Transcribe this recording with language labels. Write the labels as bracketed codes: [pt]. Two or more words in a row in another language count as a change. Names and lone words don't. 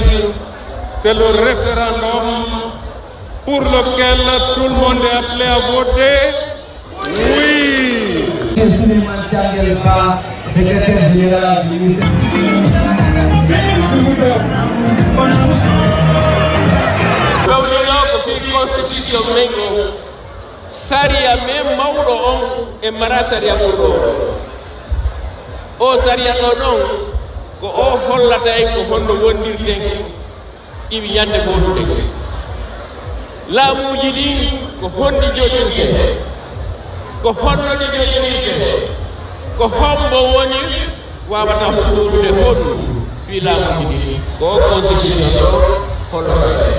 [fr] C'est le référendum pour lequel tout le monde est appelé à voter. Oui! Secrétaire général du ministère. [ff] Constitution mengo saria me mawɗo on e mara saria ɓurɗo o saria ɗo ɗon ko o hollata en ko honno wondirten iwi yande fotude laamuji ɗi ko honɗi joƴirte ko honnoɗi joƴinirte ko hombo woni wawata hutude honɗu fi laamuji ɗi ko constitution o hollata